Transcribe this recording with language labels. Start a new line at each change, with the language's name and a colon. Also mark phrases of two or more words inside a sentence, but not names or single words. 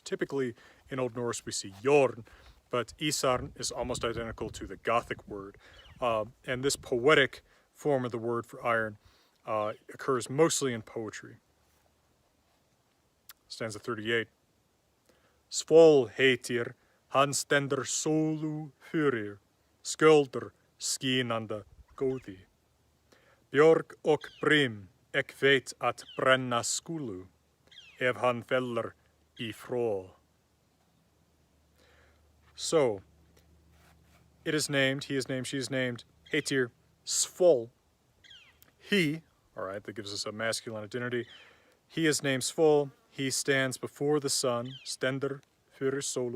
English: Typically, in Old Norse, we see Jorn, but Isarn is almost identical to the Gothic word. And this poetic form of the word for iron occurs mostly in poetry. Stanza 38.
Old Norse: Svol heitir, han stender solu fyrir, sköldur skínanda góði. Björg og brim, ek veit at brenna skulu, ef han feller I frå.
English: So, it is named, he is named, she is named, heitir, Svol. He, all right, that gives us a masculine identity. He is named Svol. He stands before the sun, stender,
Old Norse: fyrir solu.